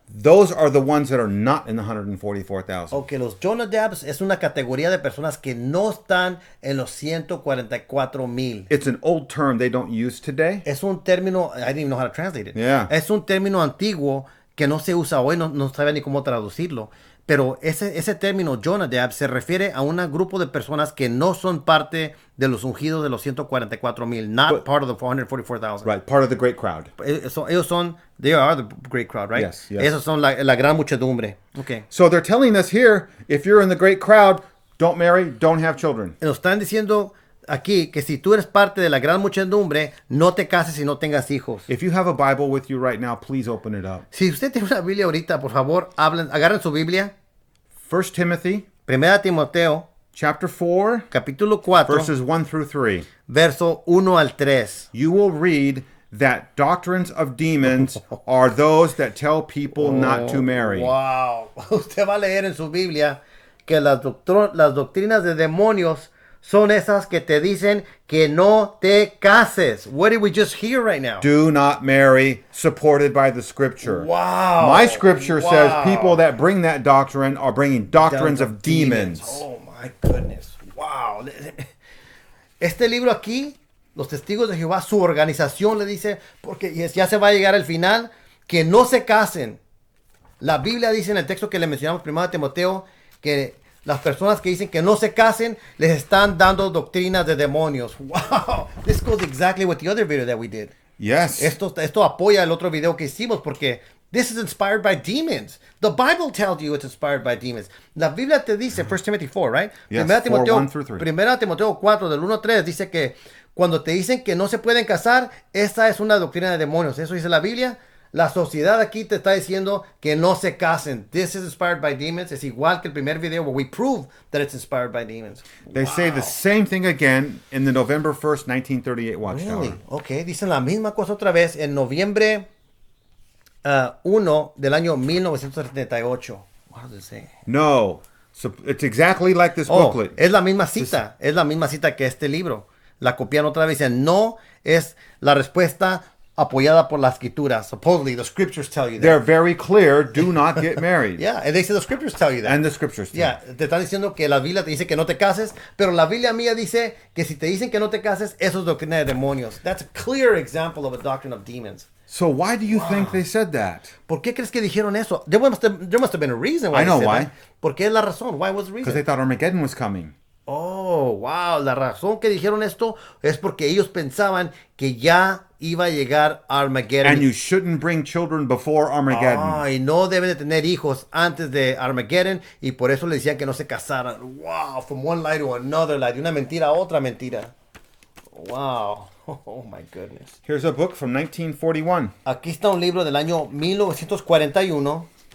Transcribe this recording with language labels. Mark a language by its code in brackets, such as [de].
[en] Those are the ones that are not in the 144,000. [es] Ok, los Jonadabs es una categoría de personas que no están en los 144,000. [en] It's an old term they don't use today. [es] Es un término, [en] I didn't even know how to translate it. Yeah. [es] Es un término antiguo que no se usa hoy, no sabe ni cómo traducirlo. Pero ese término Jonadab se refiere a un grupo de personas que no son parte de los ungidos de los 144,000, [en] not part of the 444,000. Right, part of the great crowd. [es] Ellos son, [en] they are the great crowd, right? Yes, yes. [es] Esos son la gran muchedumbre. [en] Okay. So they're telling us here, if you're in the great crowd, don't marry, don't have children. [es] Nos están diciendo aquí que si tú eres parte de la gran muchedumbre, no te cases y no tengas hijos. [en] If you have a Bible with you right now, please open it up. [es] Si usted tiene una Biblia ahorita, por favor, agarren su Biblia. [en] 1 Timothy, [es] Primera Timoteo, [en] chapter 4, [es] capítulo 4, [en] verses 1 through 3. [es] verso 1 al 3. [en] You will read that doctrines of demons are those that tell people not to marry. Wow. [es] Usted va a leer en su Biblia que las doctrinas de demonios son esas que te dicen que no te cases. [en] What did we just hear right now? Do not marry, supported by the scripture. Wow. My scripture says people that bring that doctrine are bringing doctrines of demons. Oh my goodness. Wow. [es] Este libro aquí, los Testigos de Jehová, su organización le dice, porque ya se va a llegar al final, que no se casen. La Biblia dice en el texto que le mencionamos primero a Timoteo que las personas que dicen que no se casen les están dando doctrinas de demonios. [en] Wow. This goes exactly with the other video that we did. Yes. [es] Esto apoya el otro video que hicimos porque [en] this is inspired by demons. The Bible tells you it's inspired by demons. [es] La Biblia te dice, 1 Timothy 4, [en] right? Yes, [es] Primera [en] 4, 1 through 3. [es] Primera Timoteo 4, del 1 al 3, dice que cuando te dicen que no se pueden casar, esta es una doctrina de demonios. Eso dice la Biblia. La sociedad aquí te está diciendo que no se casen. [en] This is inspired by demons. [es] Es igual que el primer video [en] where we prove that it's inspired by demons. They say the same thing again in the November 1st, 1938 Watchtower. Really? [es] Ok, dicen la misma cosa otra vez en noviembre 1 del año 1978. [en] What does it say? No. So it's exactly like this booklet. [es] Es la misma cita. Es la misma cita que este libro. La copian otra vez. Dicen, no es la respuesta apoyada por la escritura. [en] Supposedly, the scriptures tell you that. They're very clear, do not get married. Yeah, and they say the scriptures tell you that. And the scriptures tell. [es] Yeah, te están diciendo que la Biblia te dice que no te cases, pero la Biblia mía dice que si te dicen que no te cases, eso es doctrina de demonios. [en] That's a clear example of a doctrine of demons. So why do you think they said that? [es] ¿Por qué crees que dijeron eso? [en] There must have been a reason why I know they said why. [es] that. ¿Por qué es la razón? [en] Why was the Because they reason? thought Armageddon was coming. Oh, wow. [es] La razón que dijeron esto es porque ellos pensaban que ya iba a llegar Armageddon. [en] And you shouldn't bring children before Armageddon. [es] Y no deben de tener hijos antes de Armageddon y por eso le decían que no se casaran. [en] Wow, from one lie to another lie, [es] de una mentira a otra mentira. [en] Wow, oh my goodness. Here's a book from 1941. [es] Aquí está un libro del año 1941.